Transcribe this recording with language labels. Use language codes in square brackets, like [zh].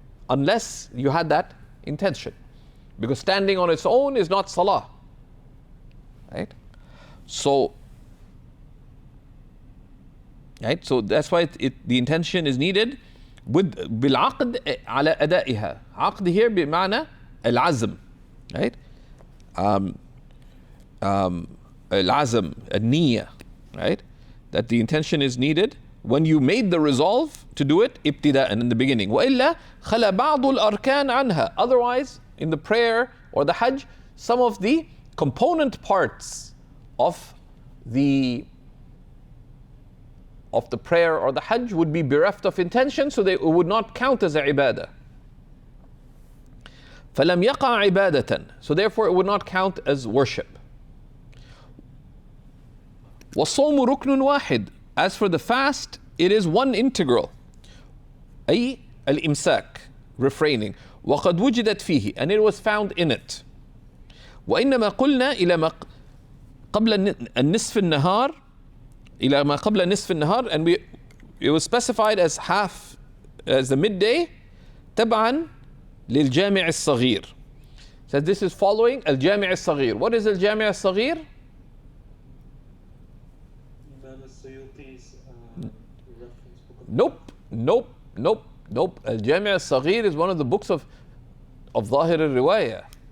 [en] Unless you had that intention. Because standing on its own is not salah. Right? So that's why the intention is needed with [ar] بالعقد على أدائها. عقد here بمعنى العزم. [en] Right? [ar] العزم, النية. Right? [en] That the intention is needed when you made the resolve to do it ابتداء in the beginning. [ar] وإلا خلا بعض الأركان عنها. [en] Otherwise, in the prayer or the Hajj, some of the component parts of the prayer or the Hajj would be bereft of intention, so they would not count as a ibadah. [ar] فَلَمْ يَقَعْ عِبَادَةً. [en] So therefore it would not count as worship. [ar] وَالصَّوْمُ رُكْنٌ وَاحِدٌ. [en] As for the fast, it is one integral. [ar] أي الإمساك, refraining. وَقَدْ وُجِدَتْ فِيهِ. [en] And it was found in it. [ar] وإنما قلنا إلى ما قبل النصف النهار إلى ما قبل نصف النهار, [en] and it was specified as the midday [ar] تبعا للجامع الصغير. [en] So this is following الجامع الصغير. What is الجامع الصغير? Imam al-Suyuti's reference book. Nope. الجامع الصغير is one of the books of ظاهر الرواية.